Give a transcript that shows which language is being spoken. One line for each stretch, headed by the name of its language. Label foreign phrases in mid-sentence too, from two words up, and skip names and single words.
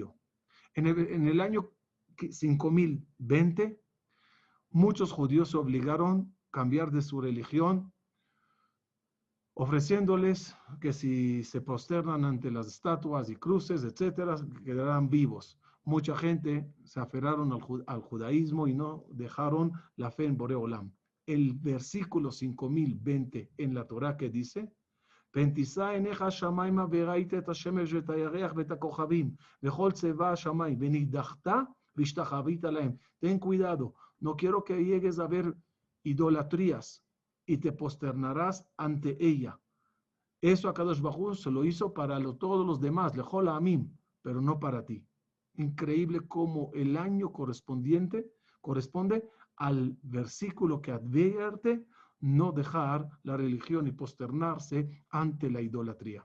Spanish: En el año 5020, muchos judíos se obligaron a cambiar de su religión, ofreciéndoles que si se posternan ante las estatuas y cruces, etcétera, quedarán vivos. Mucha gente se aferraron al judaísmo y no dejaron la fe en
Hebrew: בורא עולם.
Spanish: El versículo 5020 en la Torah que dice:
Hebrew: ותישא עיניך השמיימה וראית את השמש ואת הירח ואת הכוכבים וכל צבא השמיים ונידחת והשתחווית להם.
Spanish: Ten cuidado, no quiero que llegues a ver idolatrías y te posternarás ante ella. Eso
Hebrew: הקדוש ברוך הוא
Spanish: se lo hizo para todos los demás,
Hebrew: לכל עמים,
Spanish: pero no para ti. Increíble cómo el año corresponde al versículo que advierte no dejar la religión y posternarse ante la idolatría.